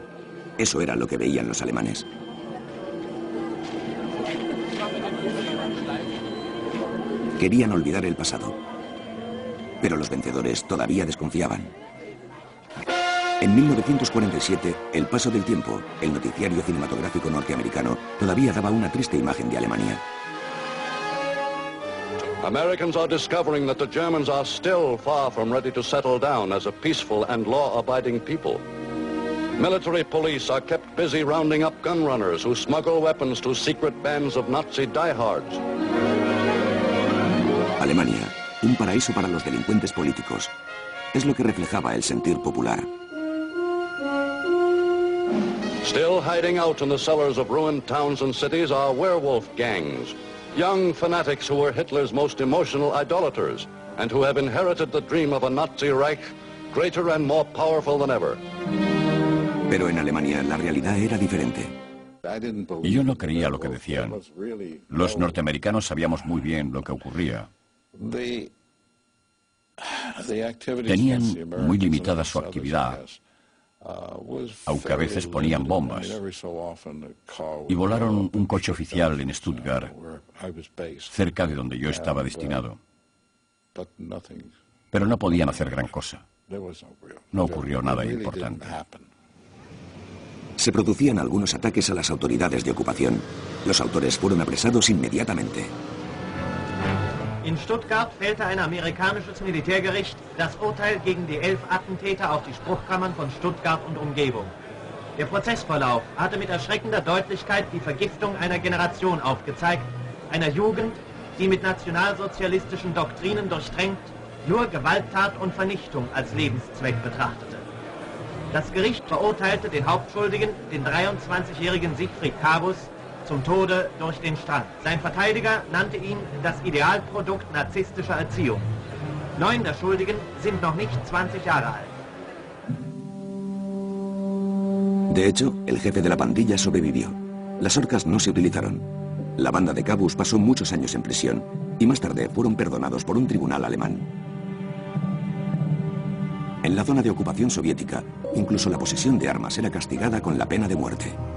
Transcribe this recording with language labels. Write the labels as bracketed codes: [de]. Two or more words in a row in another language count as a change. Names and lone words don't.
[es] Eso era lo que veían los alemanes. Querían olvidar el pasado, pero los vencedores todavía desconfiaban. En 1947, El paso del tiempo, el noticiario cinematográfico norteamericano, todavía daba una triste imagen de Alemania. [en] Americans are discovering that the Germans are still far from ready to settle down as a peaceful and law-abiding people. Military police are kept busy rounding up gun runners who smuggle weapons to secret bands of Nazi diehards. [es] Alemania, un paraíso para los delincuentes políticos. Es lo que reflejaba el sentir popular. [en] Still hiding out in the cellars of ruined towns and cities are werewolf gangs, young fanatics who were Hitler's most emotional idolaters and who have inherited the dream of a Nazi Reich greater and more powerful than ever. [es] Pero en Alemania la realidad era diferente. Y yo no creía lo que decían. Los norteamericanos sabíamos muy bien lo que ocurría. Tenían muy limitada su actividad, aunque a veces ponían bombas. Y volaron un coche oficial en Stuttgart, cerca de donde yo estaba destinado. Pero no podían hacer gran cosa. No ocurrió nada importante. Se producían algunos ataques a las autoridades de ocupación. Los autores fueron apresados inmediatamente. [de] In Stuttgart fällte ein amerikanisches Militärgericht das Urteil gegen die 11 Attentäter auf die Spruchkammern von Stuttgart und Umgebung. Der Prozessverlauf hatte mit erschreckender Deutlichkeit die Vergiftung einer Generation aufgezeigt, einer Jugend, die mit nationalsozialistischen Doktrinen durchtränkt, nur Gewalttat und Vernichtung als Lebenszweck betrachtete. Das Gericht verurteilte den Hauptschuldigen, den 23-jährigen Siegfried Kavus, zum Tode durch den Strang. Sein Verteidiger nannte ihn das Idealprodukt narzisstischer Erziehung. 9 der Schuldigen sind noch nicht 20 Jahre alt. [es] De hecho, el jefe de la pandilla sobrevivió. Las horcas no se utilizaron. La banda de Kavus pasó muchos años en prisión y más tarde fueron perdonados por un tribunal alemán. En la zona de ocupación soviética, incluso la posesión de armas era castigada con la pena de muerte.